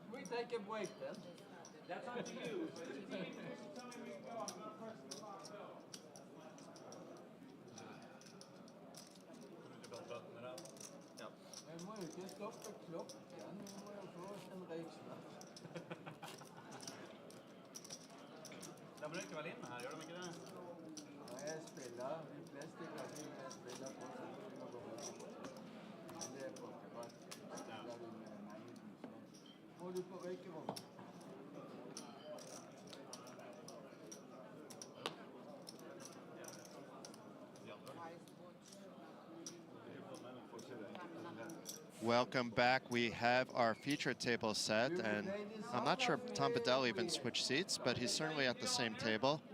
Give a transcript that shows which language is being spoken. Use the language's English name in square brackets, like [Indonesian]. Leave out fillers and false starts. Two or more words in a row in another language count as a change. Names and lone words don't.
[English] take a break then. That's up to you. So the team tell me we can go. I'm going first to the box. Go. [Norwegian] Vi må jo ikke stoppe klokken. Vi må jo få oss en røyksnapp. [Swedish] De brukar väl in här, gör de inte det? [Norwegian] Ja, jeg spiller. De fleste kasinoer jeg spiller på, så må vi gå på. Men det er poker. Spiller vi med mange tusen. Må du på røykerom? [English] Welcome back. We have our feature table set, and I'm not sure if Tom Bedell even switched seats, but he's certainly at the same table.